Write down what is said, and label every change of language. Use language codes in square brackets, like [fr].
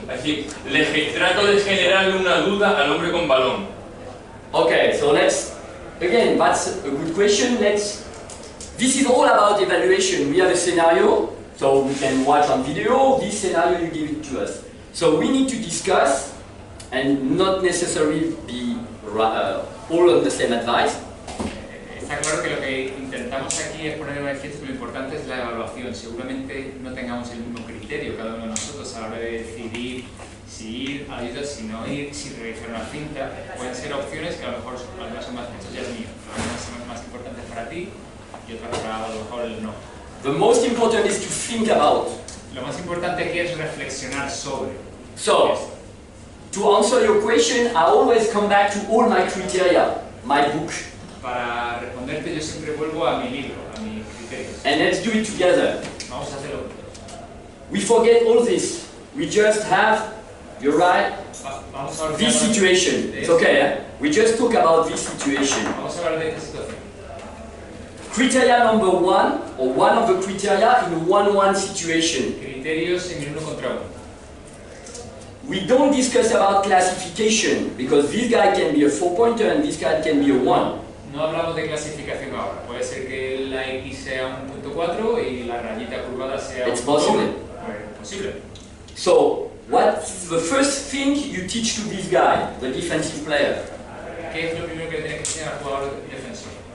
[es] Así, trato de generarle una duda al hombre con balón. [en] Okay, so again, that's a good question. This is all about evaluation. We have a scenario, so we can watch on video. This scenario, you give it to us. So we need to discuss and not necessarily be all on the same advice. [es] Está claro que lo que intentamos aquí es poner en manifiesto que lo importante es la evaluación. Seguramente no tengamos el mismo criterio cada uno de nosotros a la hora de decidir si ir a ayuda, si no ir, si realizar una cinta. Pueden ser opciones que a lo mejor algunas son más, esto ya es mío, algunas son más importantes para ti y otras para a lo mejor el no. [en] The most important is to think about. [es] Lo más importante aquí es reflexionar sobre. [en] So, to answer your question, I always come back to all my criteria, my book. [es] Para responderte yo siempre vuelvo a mi libro, a mis criterios. [en] And let's do it together. [es] Vamos a hacerlo. [en] We forget all this. We just have, you're right, [es] Vamos a [en] this situation. It's okay, eh? We just talk about this situation. [es] Vamos a hablar de esta situación. [en] Criteria number 1, or one of the criteria in a 1-1 situation. [es] Criterios en el 1 contra 1. [en] We don't discuss about classification, because this guy can be a 4-pointer and this guy can be a 1. [es] No hablamos de clasificación ahora. Puede ser que la X sea un punto 4 y la rayita curvada sea [en] It's [es] un [en] possible. [es] Es posible. [en] So, what's the first thing you teach to this guy, the defensive player? [es] ¿Qué es lo primero que le tienes que enseñar al jugador defensor?